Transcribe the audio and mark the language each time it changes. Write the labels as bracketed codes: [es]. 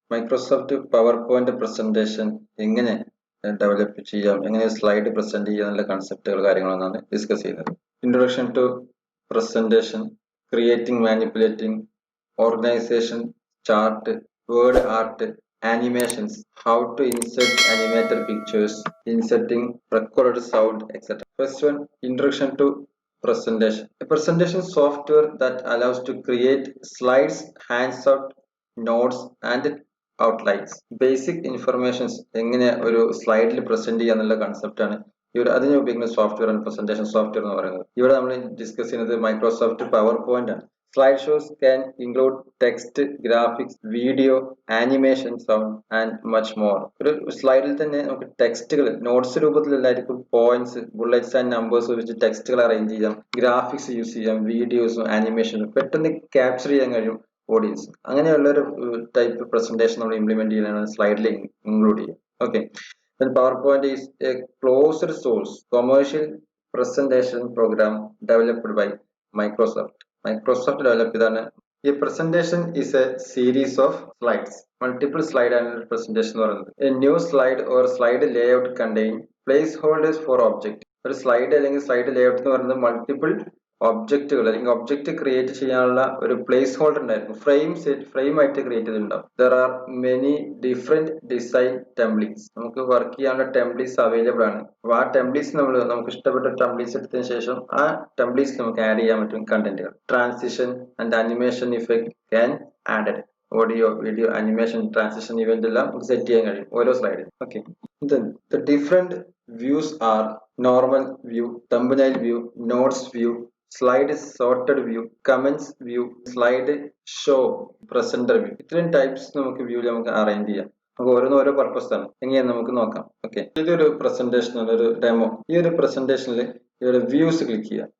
[ml] Microsoft PowerPoint presentation എങ്ങനെ develop ചെയ്യാം, എങ്ങനെ സ്ലൈഡ് പ്രസന്റ് ചെയ്യാം എന്നുള്ള കൺസെപ്റ്റുകൾ കാര്യങ്ങളാണ് ഡിസ്കസ് ചെയ്യുന്നത്. [en] Introduction to presentation, creating, manipulating, organization, chart, word art, animations, how to insert animated pictures, inserting recorded sound, etc. First one, Introduction to presentation. A presentation software that allows to create slides, handout, notes and outlines. [ml] Basic informations എങ്ങനെ ഒരു സ്ലൈഡിൽ present ചെയ്യാന്നുള്ള concept ആണ് ഇവിടെ അതിന് ഉപയോഗിക്കുന്ന software ആണ് presentation software എന്ന് പറയുന്നത്. ഇവിടെ നമ്മൾ ഡിസ്കസ് ചെയ്യുന്നത് മൈക്രോസോഫ്റ്റ് പവർ പോയിന്റ് ആണ്. [en] Slide shows can include text, graphics, video, animation, sound and much more. [ml] ഒരു സ്ലൈഡിൽ തന്നെ നമുക്ക് ടെക്സ്റ്റുകൾ notes രൂപത്തിലല്ലായിരിക്കും, points, bullets and numbers വെച്ച് ടെക്സ്റ്റുകൾ അറേഞ്ച് ചെയ്യാം, ഗ്രാഫിക്സ് യൂസ് ചെയ്യാം, വീഡിയോസും ആനിമേഷനും പെട്ടെന്ന് ക്യാപ്ചർ ചെയ്യാൻ കഴിയും ഓഡിയൻസ്. അങ്ങനെയുള്ള ഒരു ടൈപ്പ് പ്രസന്റേഷൻ നമ്മൾ ഇംപ്ലിമെന്റ് ചെയ്യാനാണ് സ്ലൈഡിൽ ഇൻക്ലൂഡ് ചെയ്യുക. [en] Okay, then PowerPoint is a closed source commercial presentation program developed by Microsoft. [ml] Microsoft developed ചെയ്താണ്. [en] A presentation is a series of slides. Multiple slide and presentation [ml] എന്ന് പറയുന്നത്. [en] A new slide or slide layout contain placeholders for object. [ml] ഒരു slide അല്ലെങ്കിൽ slide layout എന്ന് പറയുന്നത് multiple ഒബ്ജക്റ്റുകൾ അല്ലെങ്കിൽ object create ചെയ്യാനുള്ള ഒരു പ്ലേസ് ഹോൾഡർ ഉണ്ടായിരിക്കും. ഫ്രെയിം ആയിട്ട് ക്രിയേറ്റ് ചെയ്തിട്ടുണ്ടാവും. [en] There are many different design templates. [ml] നമുക്ക് വർക്ക് ചെയ്യാനുള്ള ടെംപ്ലേറ്റ്സ് അവൈലബിൾ ആണ്. അപ്പോൾ ആ ടെംപ്ലേറ്റ്സ് നമുക്ക് ഇഷ്ടപ്പെട്ട ടെംപ്ലേറ്റ്സ് എടുത്തതിന് ശേഷം ആ ടെംപ്ലേറ്റ്സ് നമുക്ക് ആഡ് ചെയ്യാൻ പറ്റും കണ്ടന്റുകൾ. [en] Transition and animation effect can added. [ml] Audio, video, animation, transition event എല്ലാം സെറ്റ് ചെയ്യാൻ കഴിയും ഓരോ സ്ലൈഡിൽ. [en] Okay, the different views are normal view, thumbnail view, notes view, slide sorted view, comments view, slide show, presenter view. [ml] ഇത്രയും types നമുക്ക് വ്യൂവിൽ നമുക്ക് arrange ചെയ്യാം. നമുക്ക് ഓരോ പർപ്പസ് ആണ്. എങ്ങനെയാന്ന് നമുക്ക് നോക്കാം. ഓക്കെ, ഇതൊരു പ്രസന്റേഷൻ ആണ്, ഒരു ഡെമോ. ഈ ഒരു പ്രസന്റേഷനിൽ ഇവിടെ വ്യൂസ് ക്ലിക്ക് ചെയ്യാം.